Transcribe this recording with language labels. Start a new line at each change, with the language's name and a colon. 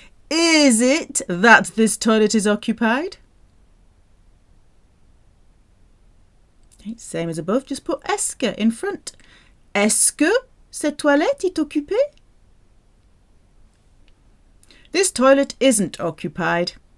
English: Is it that this toilet is occupied? Okay, same as above, just put est-ce que in front.
French: Est-ce que cette toilette est occupée?
English: This toilet isn't occupied.